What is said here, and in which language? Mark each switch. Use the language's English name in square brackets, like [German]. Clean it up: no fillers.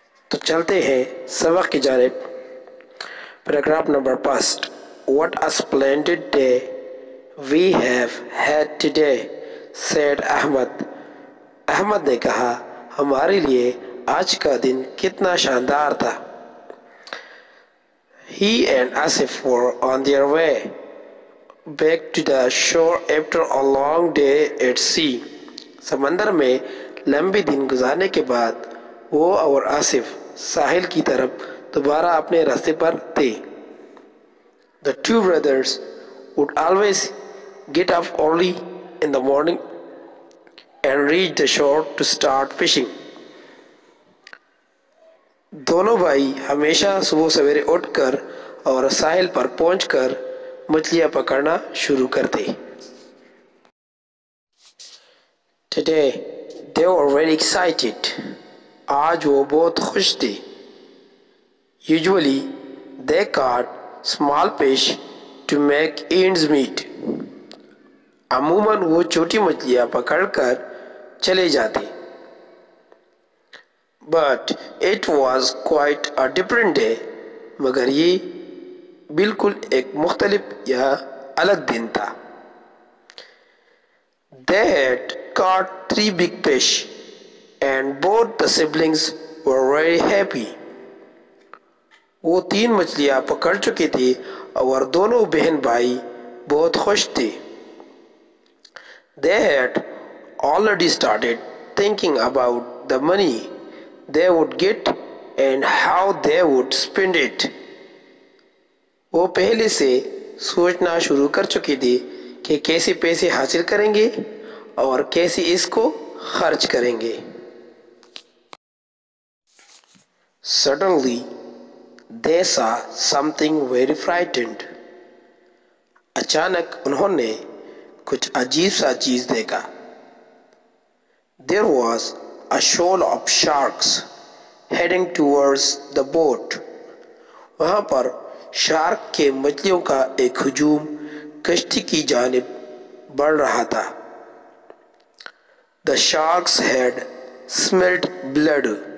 [Urdu] تو چلتے ہیں سبق کی جانب۔ Paragraph number 1 [English] What a splendid day we have had today, said Ahmed. [Urdu] Ahmad نے کہا ہمارے لیے آج کا دن کتنا شاندار تھا۔ [English] He and Asif were on their way back to the shore after a long day at sea. [Urdu] سمندر میں لمبے دن گزارنے کے بعد وہ اور آصف ساحل کی طرف دوبارہ اپنے راستے پر تھے۔ [English] The two brothers would always get up early in the morning and reach the shore to start fishing. [Urdu] دونوں بھائی ہمیشہ صبح سویرے اٹھ کر اور ساحل پر پہنچ کر مچھلیاں پکڑنا شروع کرتے۔ [English] Today they were very excited. [Urdu] آج وہ بہت خوش تھے۔ [English] Usually they caught small fish to make ends meet. [Urdu] عموماً وہ چھوٹی مچھلیاں پکڑ کر چلے جاتے۔ [English] But it was quite a different day. [Urdu] مگر یہ بالکل ایک مختلف یا الگ دن تھا۔ [English] They had caught 3 big fish and both the siblings were very happy. [Urdu] وہ 3 مچھلیاں پکڑ چکے تھے اور دونوں بہن بھائی بہت خوش تھے۔ [English] They had already started thinking about the money they would get and how they would spend it. [Urdu] وہ پہلے سے سوچنا شروع کر چکے تھے کہ کیسے پیسے حاصل کریں گے اور کیسے اس کو خرچ کریں گے۔ [English] Suddenly they saw something very frightened. [Urdu] اچانک انہوں نے کچھ عجیب سا چیز دیکھا۔ [English] There was a shoal of sharks heading towards the boat. [Urdu] وہاں پر شارک کے مچھلیوں کا ایک ہجوم کشتی کی جانب بڑھ رہا تھا۔ [English] The sharks had smelled blood.